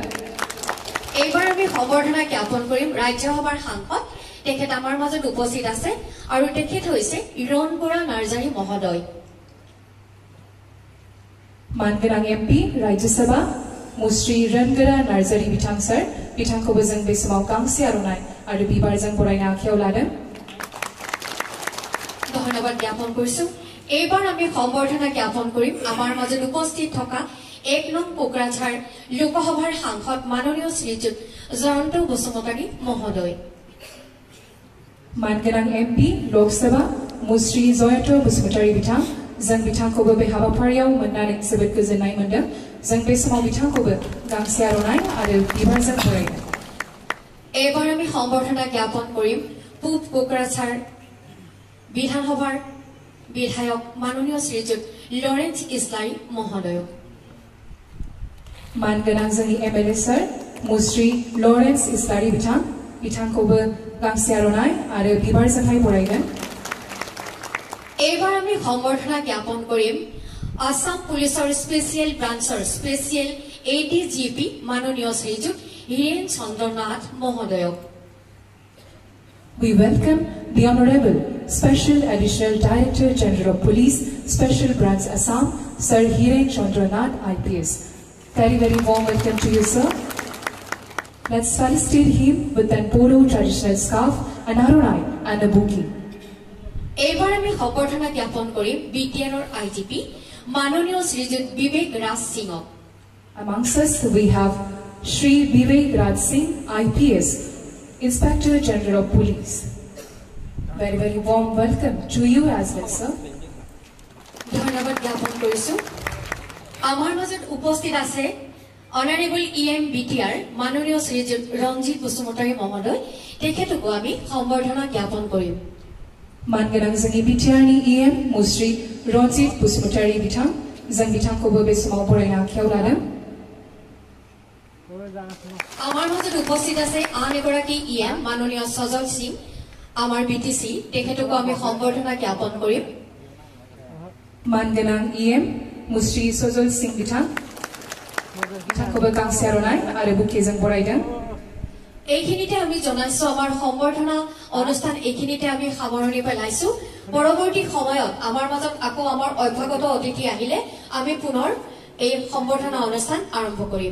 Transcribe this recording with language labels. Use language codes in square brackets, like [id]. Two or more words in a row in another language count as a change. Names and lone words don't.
[as] এইবাৰ আমি সম্বৰ্ধনা জ্ঞাপন কৰিম ৰাজ্যসভাৰ সাংসদ তেখেত আমাৰ মাজত উপস্থিত আছে আৰু তেখেত হৈছে ইৰণবৰা নাৰ্জাৰী মহোদয়। [brx] मानगोनां MP राज्यसभा मुस्रि रणगोरा नार्जारी बिथां सार बिथांखौबो जों बे समाव गांसे आर'नाइ आरो बिबारजों बरायनो आखायाव लादों। [as] ধন্যবাদ জ্ঞাপন কৰিছো। এইবাৰ আমি সম্বৰ্ধনা জ্ঞাপন কৰিম আমাৰ মাজত উপস্থিত থকা 1 নং কোকৰাঝাৰ লোকসভাৰ সাংসদ মাননীয় শ্ৰীযুত জয়ন্ত বসুমতাৰী মহোদয়। [brx] मानगोनां MP लोकसभा मुस्रि जयন্ত बसुमतारी बिथां जों बिथांखौबो बे हाबाफारियाव मोननानै जोबोद गोजोननाय मोनदों। जों बे समाव बिथांखौबो गांसे आर'नाइ आरो बिबारजों बरायदों। [as] এইবাৰ আমি সম্বৰ্ধনা জ্ঞাপন কৰিম পূব কোকৰাঝাৰ বিধানসভাৰ বিধায়ক মাননীয় শ্ৰীযুত লৰেন্স ইছলাৰী মহোদয়। [brx] मानगोनां जोंनि MLA सार मुस्रि लरेन्स इस्लारी बिथांखौबो गांसे आर'नाइ आरो बिबारजोंहाय बरायदों। [as] এইবাৰ আমি সম্বৰ্ধনা জ্ঞাপন কৰিম আসাম পুলিচৰ স্পেচিয়েল ব্ৰাঞ্চৰ স্পেচিয়েল ADGP মাননীয় শ্ৰীযুত হীৰেন চন্দ্ৰনাথ মহোদয়ক। [en] We welcome the Honorable Special Additional Director General of Police, Special Branch Assam, Sir Hiren Chandranath IPS. Very warm welcome to you, sir. Let's felicitate him with an polo traditional scarf, an aronai and a bouquet. [as] এইবাৰ আমি সম্বৰ্ধনা জ্ঞাপন কৰিম বিটিআৰৰ আইজিপি মাননীয় শ্ৰীযুত বিবেক ৰাজ সিংক। [en] Amongst us we have Shri Vivek Raj Singh, IPS, Inspector General of Police. Very warm welcome to you as well, sir. [as] ধন্যবাদ জ্ঞাপন কৰিছো। আমাৰ মাজত উপস্থিত আছে অনাৰেবল EM BTR মাননীয় শ্ৰীযুত ৰঞ্জিত বসুমতাৰী মহোদয়, তেখেতকো আমি সম্বৰ্ধনা জ্ঞাপন কৰিম। [brx] Manganang Zangi BTR ni EM Musri Ronjit Busmutari Bitang Zang Bitang ko bobes mauporena kyaulada. [as] আমাৰ মাজত উপস্থিত আছে আন এগৰাকী EM মাননীয় সজল সিং আমাৰ BTC, তেখেতকো আমি সম্বৰ্ধনা জ্ঞাপন কৰিম। [brx] Manganang EM Musri Sojol Singh Bitang Bitang ko bakang siaronai are bouquet zang boraidan. [as] এইখিনিতে আমি জনাইছো আমাৰ সম্বৰ্ধনা অনুষ্ঠান এইখিনিতে আমি সামৰণি পেলাইছো। পৰৱৰ্তী সময়ত আমাৰ মাজত আকৌ আমাৰ অভ্যাগত অতিথি আহিলে আমি পুনৰ এই সম্বৰ্ধনা অনুষ্ঠান আৰম্ভ কৰিম।